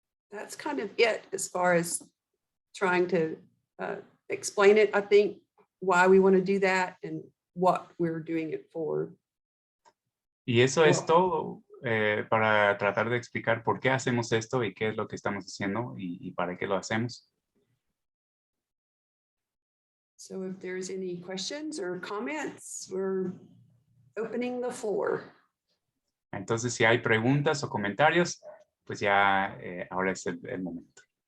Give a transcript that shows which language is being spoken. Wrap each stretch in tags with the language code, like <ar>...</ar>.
<en>That's kind of it as far as trying to explain it, I think, why we want to do that and what we're doing it for.</en> <es>Y eso es todo para tratar de explicar por qué hacemos esto y qué es lo que estamos haciendo y para qué lo hacemos.</es> <en>So if there's any questions or comments, we're opening the floor.</en> <es>Entonces, si hay preguntas o comentarios, pues ya ahora es el momento.</es>